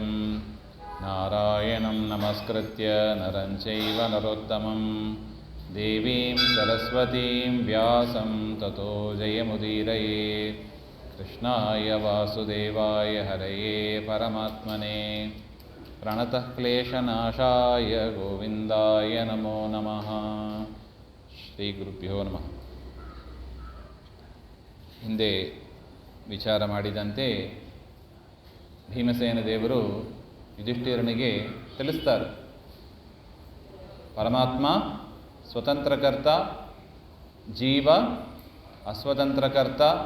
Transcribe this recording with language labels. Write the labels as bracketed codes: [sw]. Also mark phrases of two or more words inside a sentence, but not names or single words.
[sa] नारायणं नमस्कृत्य नरं चैव नरोत्तमं देवीं सरस्वतीं व्यासं ततो जयमुदीरयेत्. कृष्णाय वासुदेवाय हरये परमात्मने प्रणतः क्लेशनाशाय गोविन्दाय नमो नमः. ಶ್ರೀ ಗುರುಭ್ಯೋ ನಮಃ. [kn] ಹಿಂದೆ ವಿಚಾರ ಮಾಡಿದಂತೆ ಭೀಮಸೇನ ದೇವರು ಯುಧಿಷ್ಠಿರನಿಗೆ ತಿಳಿಸ್ತಾರೆ, ಪರಮಾತ್ಮ ಸ್ವತಂತ್ರಕರ್ತ, ಜೀವ ಅಸ್ವತಂತ್ರಕರ್ತ.